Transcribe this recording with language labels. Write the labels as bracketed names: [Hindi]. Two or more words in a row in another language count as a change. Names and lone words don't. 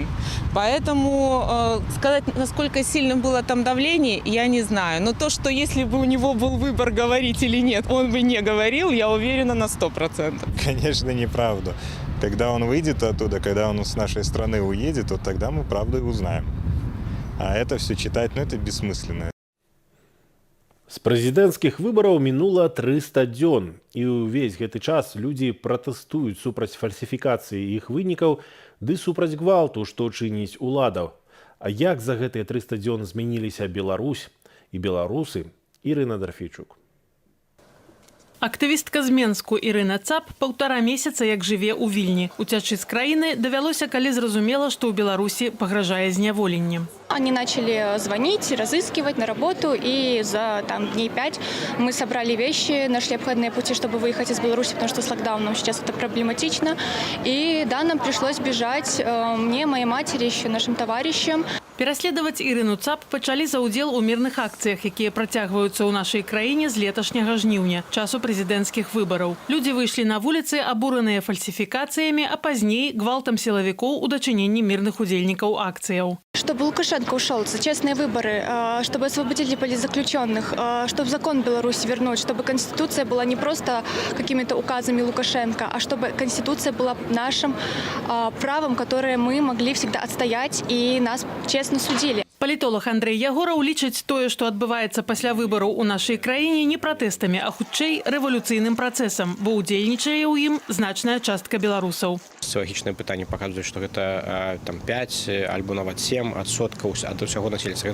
[Russian] Поэтому сказать, насколько сильным было там давление, я не знаю. Но то, что если бы у него был выбор говорить или нет, он бы не говорил, я уверена на 100%. Конечно, неправда. Когда он выйдет оттуда, когда он с нашей страны уедет, вот тогда мы правду и узнаем. А это все читать, это бессмысленно. [Belarusian] З прэзідэнцкіх выбараў мінула 300 дзён, і ўвесь гэты час людзі пратэстуюць супраць фальсіфікацыі іх вынікаў ды супраць гвалту, што чыніць уладаў. А як за гэтыя 300 дзён змяніліся Беларусь і беларусы? Ірына Дарфейчук. Актывістка з Менску Ірына Цап 1,5 месяца як жыве ў Вільні. Уцячы з краіны давялося, калі зразумела, што ў Беларусі пагражае зняволенне. [Russian] Они начали звонить, разыскивать на работу, и за дней 5 мы собрали вещи, нашли обходные пути, чтобы выехать из Беларуси, потому что с локдауном сейчас это проблематично. И да, нам пришлось бежать, мне, моей матери, еще нашим товарищам. [Belarusian] Пераследаваць Ірыну Цап пачалі за ўдзел у мірных акцыях, якія працягваюцца ў нашай краіне з леташняга жніўня, часу прэзідэнцкіх выбараў. Людзі выйшлі на вуліцы, абураныя фальсіфікацыямі, а пазней гвалтам сілавікоў у дачыненні мірных удзельнікаў акцыяў. [Russian] Чтобы Лукашенко ушел, за честные выборы, чтобы освободили политзаключенных, чтобы закон Беларуси вернуть, чтобы Конституция была не просто какими-то указами Лукашенко, а чтобы Конституция была нашим правом, которое мы могли всегда отстоять и нас честно судили. [Belarusian] Палітолог Андрей Ягораў лічыць тое, што адбываецца пасля выбараў у нашай краіне не пратэстамі, а хутчэй рэвалюцыйным працэсам, бо ўдзельнічае ў ім значная частка беларусаў. Социологічныя пытанні паказваюць, што гэта 5 альбо нават 7% ад усяго насельніцтва.